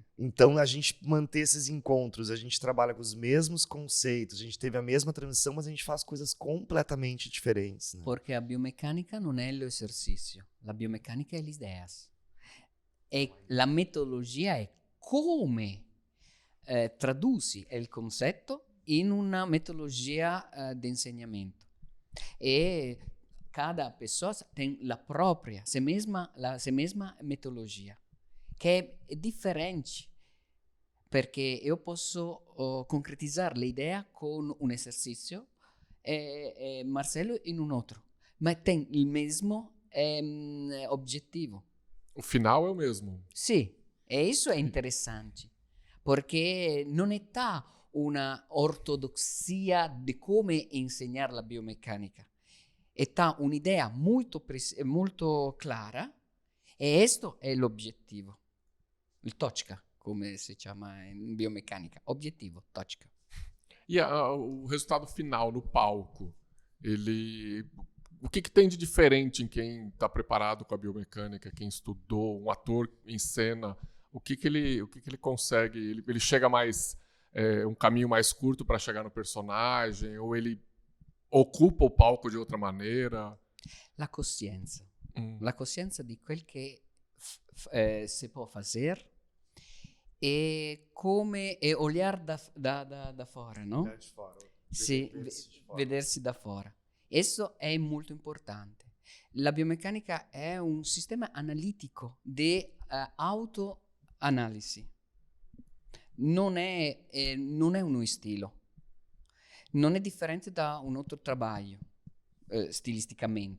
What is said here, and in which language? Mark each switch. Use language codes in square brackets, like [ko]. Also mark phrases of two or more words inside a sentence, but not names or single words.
[pt] Então, a gente manter esses encontros, a gente trabalha com os mesmos conceitos, a gente teve a mesma transmissão, mas a gente faz coisas completamente diferentes. Né? Porque a biomecânica não é o exercício, a biomecânica é as ideias. E a metodologia é como [it] traduzzi il concetto in una metodologia di insegnamento. [pt] E cada pessoa tem a própria, la mesma metodologia, [it] che è differente, perché io posso concretizzare l'idea con un esercizio e Marcelo in un altro, ma tem il mesmo obiettivo. [pt] O final é o mesmo. [it] Sì, e isso è interessante, perché non está una ortodossia di come insegnare la biomeccanica. Está un'idea molto clara e questo è l'obiettivo. Il točka, come si chiama in biomeccanica. Obiettivo, točka. [pt] E o resultado final no palco, o que tem de diferente em quem está preparado com a biomecânica, quem estudou, um ator em cena, o que ele consegue? Ele chega mais um caminho mais curto para chegar no personagem, ou ele ocupa o palco de outra maneira? [it] La coscienza. La coscienza di quel che si può fare e come [pt] olhar da fora, no? Olhar de fora. [it] Sì, vedersi da fora. Eso è molto importante. La biomeccanica è un sistema analitico di autoanalisi. Non è uno stile. Non è differente da un altro lavoro, stilisticamente.